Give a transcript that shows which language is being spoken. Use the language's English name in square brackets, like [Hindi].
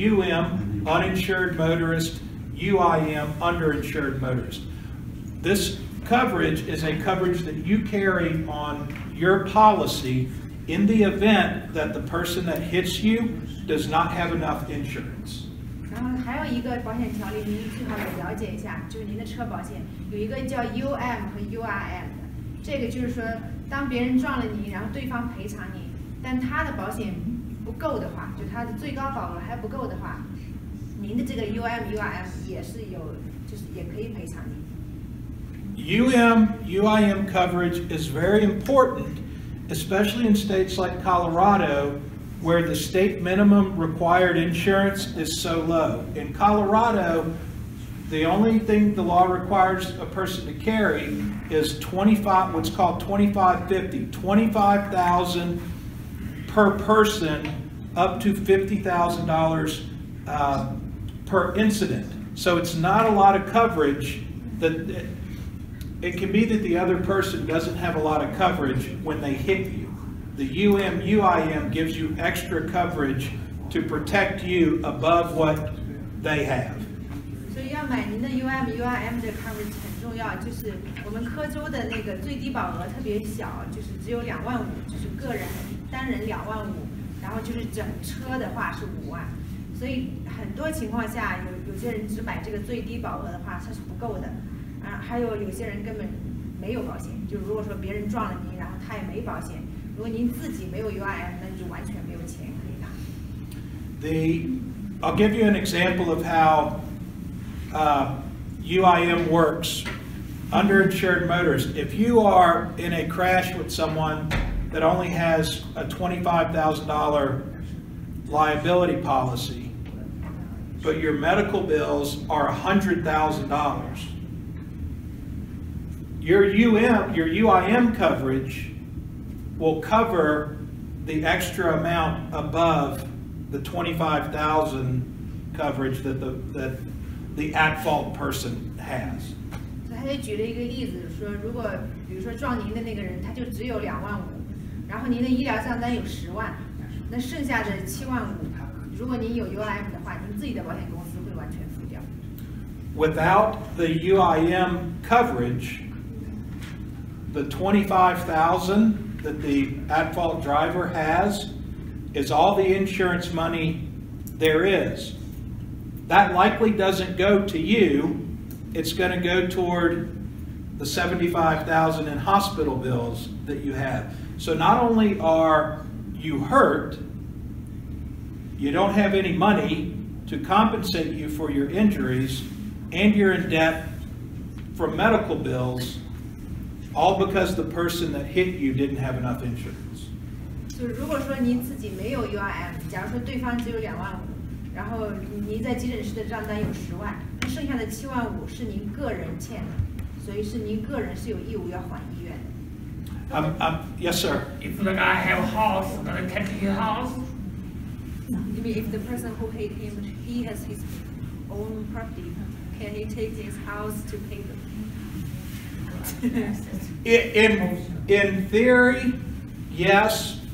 [English] UM, uninsured motorist, UIM, underinsured motorist. This coverage is a coverage that you carry on your policy in the event that the person that hits you does not have enough insurance. [Chinese] 然后还有一个保险条例，您最好也了解一下，就是您的车保险有一个叫 UM 和 URM 的，这个就是说，当别人撞了你，然后对方赔偿你，但他的保险不够的话，就他的最高保额还不够的话，您的这个 UM、URM 也是有，就是也可以赔偿你。 [English] UIM coverage is very important, especially in states like Colorado, where the state minimum required insurance is so low. In Colorado, the only thing the law requires a person to carry is what's called 2550, $25,000 per person, up to $50,000 per incident. So it's not a lot of coverage. It can be that the other person doesn't have a lot of coverage when they hit you. The UIM gives you extra coverage to protect you above what they have. [Chinese] 所以要买您的 UM、URM 的 coverage 很重要，就是我们科州的那个最低保额特别小，就是只有2万5，就是个人单人2万5，然后就是整车的话是5万，所以很多情况下有些人只买这个最低保额的话，它是不够的，还有些人根本没有保险，就如果说别人撞了您，然后他也没保险。如果您自己没有 UIM， 那就完全没有钱可以拿。 [English] I'll give you an example of how UIM works. Underinsured motorists. If you are in a crash with someone that only has a $25,000 liability policy, but your medical bills are $100,000. Your UIM coverage will cover the extra amount above the $25,000 coverage that the at-fault person has. [Chinese] 所以他就举了一个例子，说如果比如说撞您的那个人，他就只有2.5万，然后您的医疗账单有10万，那剩下的7.5万，如果您有 UIM 的话，您自己的保险公司会完全付掉。 [English] Without the UIM coverage, the $25,000 that the at-fault driver has is all the insurance money there is. That likely doesn't go to you. It's going to go toward the $75,000 in hospital bills that you have. So not only are you hurt, you don't have any money to compensate you for your injuries, and you're in debt for medical bills, all because the person that hit you didn't have enough insurance. [Chinese] 就如果说您自己没有 UIM， 假如说对方只有2.5万，然后您在急诊室的账单有10万，那剩下的7.5万是您个人欠的，所以是您个人是有义务要还医院的。 [English] Yes, sir. If the guy have a house, gonna take his house. You mean if the person who hit him, he has his own property, can he take his house to pay them? In theory, yes.